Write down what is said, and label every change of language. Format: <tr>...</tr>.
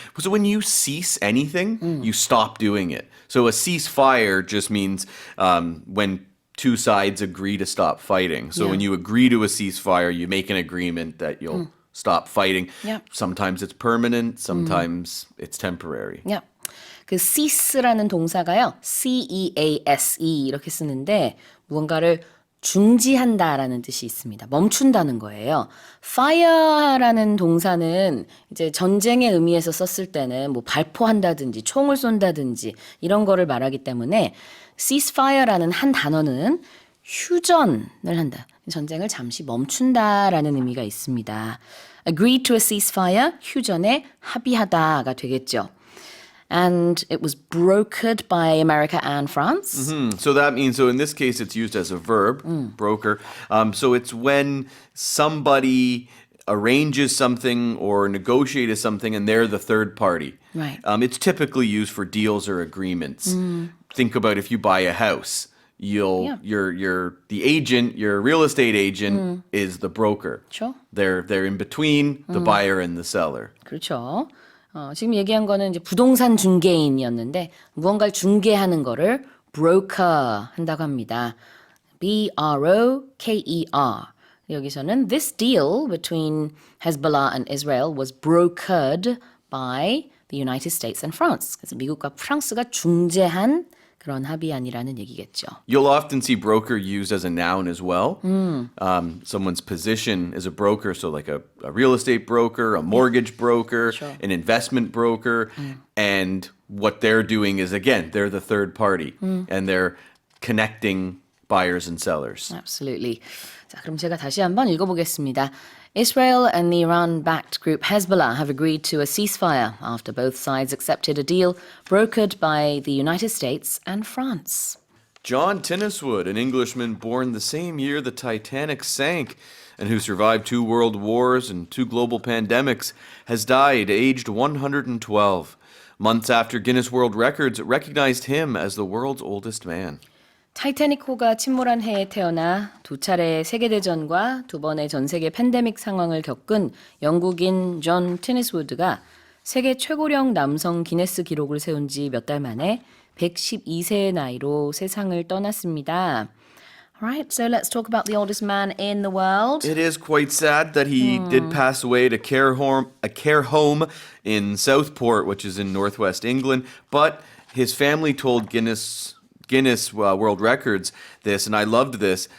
<en>But so when you cease anything, you stop doing it. So a ceasefire just means when two sides agree to stop fighting. So when you agree to a ceasefire, you make an agreement that you'll stop fighting. Yep. Sometimes it's permanent, sometimes it's temporary. Yeah.</en> <ko>그 cease라는 동사가요. C-E-A-S-E 이렇게 쓰는데 무언가를 중지한다라는 뜻이 있습니다. 멈춘다는 거예요. fire라는 동사는 이제 전쟁의 의미에서 썼을 때는 뭐 발포한다든지 총을 쏜다든지 이런 거를 말하기 때문에 ceasefire라는 한 단어는 휴전을 한다. 전쟁을 잠시 멈춘다라는 의미가 있습니다.</ko> <en>agree to a ceasefire,</en> <ko>휴전에 합의하다가 되겠죠.</ko> <en>And it was brokered by America and France. So that means, so in this case, it's used as a verb, broker. So it's when somebody arranges something or negotiates something and they're the third party. Right. It's typically used for deals or agreements. Think about if you buy a house. You're the agent, your real estate agent is the broker. Sure. They're in between the buyer and the seller.</en> <ko>그렇죠. 지금 얘기한 거는 이제 부동산 중개인이었는데 무언가를 중개하는 거를 broker 한다고 합니다. B-R-O-K-E-R. 여기서는</ko> <en>this deal between Hezbollah and Israel was brokered by the United States and France.</en> <ko>그래서 미국과 프랑스가 중재한 그런 합의안이라는 얘기겠죠.</ko> <en>You'll often see broker used as a noun as well. Someone's position is a broker, so like a real estate broker, a mortgage broker, an investment broker, and what they're doing is, again, they're the third party, and they're connecting buyers and sellers. Absolutely.</en> <ko>자, 그럼 제가 다시 한번 읽어보겠습니다.</ko> <en>Israel and the Iran-backed group Hezbollah have agreed to a ceasefire after both sides accepted a deal brokered by the United States and France. John Tinniswood, an Englishman born the same year the Titanic sank and who survived 2 world wars and 2 global pandemics, has died aged 112. Months after Guinness World Records recognized him as the world's oldest man.</en> <ko>타이타닉호가 침몰한 해에 태어나 2차례의 세계대전과 2번의 전세계 팬데믹 상황을 겪은 영국인 존 티니스우드가 세계 최고령 남성 기네스 기록을 세운 지 몇 달 만에 112세의 나이로 세상을 떠났습니다.</ko> <en>Alright, so let's talk about the oldest man in the world. It is quite sad that he did pass away at a care home in Southport, which is in northwest England, but his family told Guinness World Records this, and I loved this.</en>